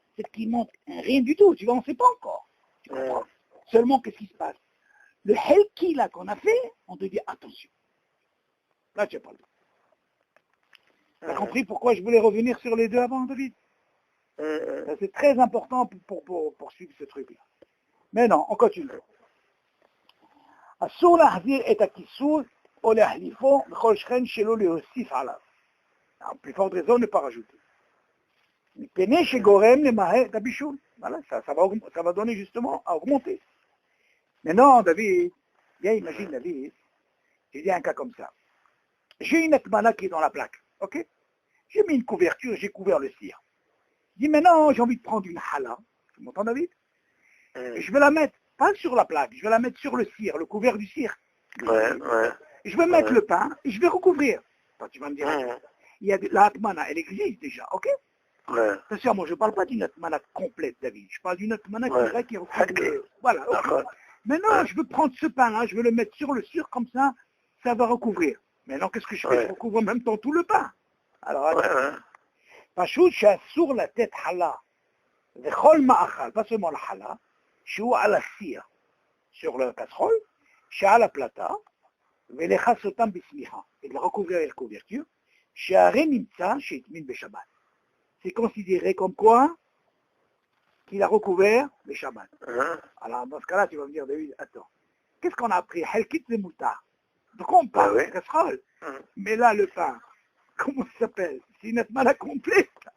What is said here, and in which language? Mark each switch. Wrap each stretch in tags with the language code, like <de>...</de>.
<fr>C'est qu'il manque rien du tout, tu vois, on ne sait pas encore. Tu comprends? Seulement, qu'est-ce qui se passe? Le helki là qu'on a fait, on te dit attention. Là, tu n'as pas le temps. Tu as compris pourquoi je voulais revenir sur les deux avant, David? C'est très important pour suivre ce truc-là. Mais non, on continue.</fr> <he>אסור להחזיר את הכיסוי או להחליפו בכל שכן שלא להוסיף עליו.</he> <fr>En plus forte raison, ne pas rajouter.</fr> <he>מפני שגורם למהר את הבישול.</he> <fr>Voilà, ça va donner justement à augmenter. Mais non, David, viens, imagine David, j'ai dit un cas comme ça. J'ai une atmana qui est dans la plaque, ok? J'ai mis une couverture, j'ai couvert le cire. Je dis maintenant, j'ai envie de prendre une hala. Tu m'entends, David? Et je vais la mettre, pas sur la plaque, je vais la mettre sur le cire, le couvert du cire. Je vais mettre le pain et je vais recouvrir. Toi, tu vas me dire, il y a la atmana, elle existe déjà, ok? Attention, moi je ne parle pas d'une atmana complète, David. Je parle d'une atmana qui recouvre. Voilà, ok. Maintenant, je veux prendre ce pain-là, je veux le mettre sur le cire, comme ça, ça va recouvrir. Maintenant, qu'est-ce que je fais? Je recouvre en même temps tout le pain. Alors,</fr> <he>פשוט שאסור לתת חלה וכל מאכל,</he> <fr>pas seulement la</fr> <he>חלה, שהוא על הסיר,</he> <fr>sur le casserole,</fr> <he>שעל הפלטה, ולכס אותם בשמיכה,</he> <fr>et de la recouvrir avec la couverture,</fr> <he>שהרי נמצא שהטמין בשבת.</he> <fr>C'est considéré comme quoi qu'il a recouvert le Shabbat. Alors dans ce cas-là, tu vas me dire, David, attends, qu'est-ce qu'on a appris? Helkit le moutar. De quoi on parle? La casserole. Mais là, le pain, comment ça s'appelle? C'est une atmana complète.</fr>